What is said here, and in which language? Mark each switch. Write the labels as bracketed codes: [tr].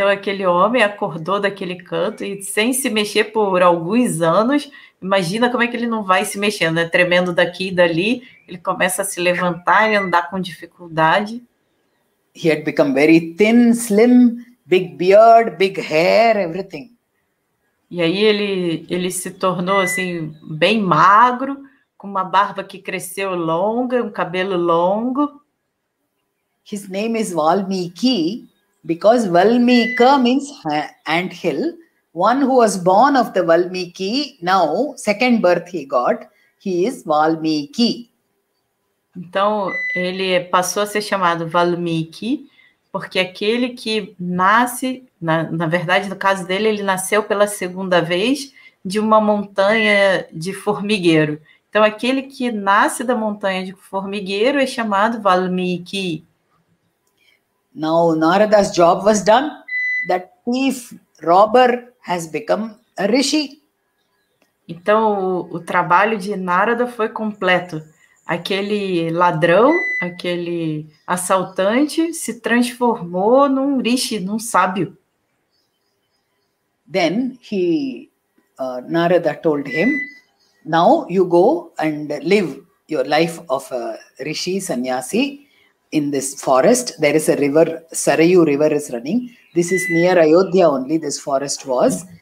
[pt] Então aquele homem acordou daquele canto e sem se mexer por alguns anos. Imagina como é que ele não vai se mexendo, né? Tremendo daqui e dali. Ele começa a se levantar e andar com dificuldade. [en] He had become very thin, slim, big beard, big hair, everything. [pt] E aí ele se tornou assim bem magro, com uma barba que cresceu longa, um cabelo longo. [en] His name is Valmiki because Valmika means ant hill. one who was born of the Valmiki, now second birth he got, he is Valmiki. [pt] Então, ele passou a ser chamado Valmiki, porque aquele que nasce, na verdade, no caso dele, ele nasceu pela segunda vez de uma montanha de formigueiro. Então, aquele que nasce da montanha de formigueiro é chamado Valmiki. [en] Now, Narada's job was done. That thief, robber has become a rishi. [pt] Então, o trabalho de Narada foi completo. Aquele ladrão, aquele assaltante se transformou num rishi, num sábio. [en] Then Narada told him, now you go and live your life of a rishi, sannyasi in this forest. There is a river, Sarayu river is running. This is near Ayodhya only, this forest was.